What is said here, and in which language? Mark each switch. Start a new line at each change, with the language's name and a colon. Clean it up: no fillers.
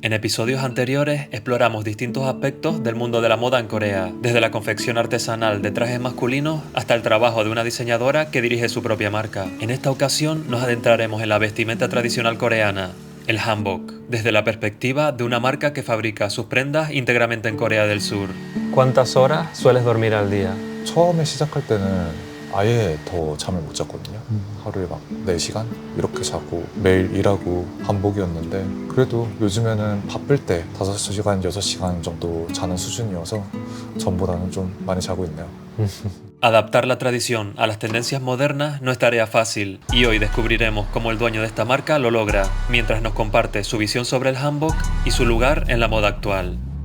Spanish: En episodios anteriores exploramos distintos aspectos del mundo de la moda en Corea, desde la confección artesanal de trajes masculinos hasta el trabajo de una diseñadora que dirige su propia marca. En esta ocasión nos adentraremos en la vestimenta tradicional coreana, el hanbok, desde la perspectiva de una marca que fabrica sus prendas íntegramente en Corea del Sur. ¿Cuántas horas sueles dormir al día?
Korean: 처음에 시작할 때는 아예 더 잠을 못 잤거든요. 하루에 막 4시간 이렇게 자고 매일 일하고 반복이었는데 그래도 요즘에는 바쁠 때 5시간, 6시간 정도 자는 수준이어서 전보다는 좀 많이 자고 있네요.
Spanish: Adaptar la tradición a las tendencias modernas no es tarea fácil, y hoy descubriremos cómo el dueño de esta marca lo logra, mientras nos comparte su visión sobre el hanbok y su lugar en la moda actual.